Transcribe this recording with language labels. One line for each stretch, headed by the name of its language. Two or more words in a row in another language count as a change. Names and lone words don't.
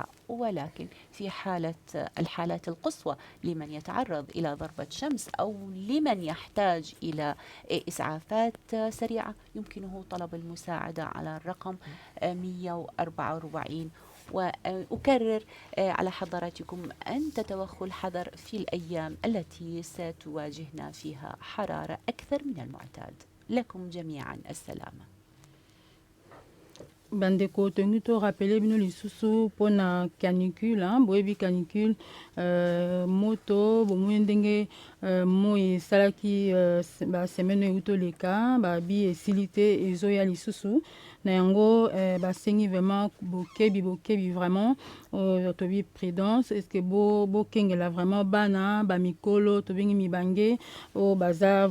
Arabic: ولكن في الحالات القصوى لمن يتعرض إلى ضربة شمس أو لمن يحتاج إلى إسعافات سريعة يمكنه طلب المساعدة على الرقم 144. وأكرر على حضراتكم أن تتوخوا الحذر في الأيام التي ستواجهنا فيها حرارة أكثر من المعتاد. لكم جميعا السلامة.
Lingala: Bandeko tongi to rappeler bino lisusu pona canicule boyebi canicule moto bomoyi ndenge moi esalaki basemaine oyo toleka babi esili te ezoya lisusu na yango basengi vraiment bokebi vraiment tobi prudence
French: est ce que
Lingala: bokengela vraiment bana bamikolo tobengi mibange oyo baza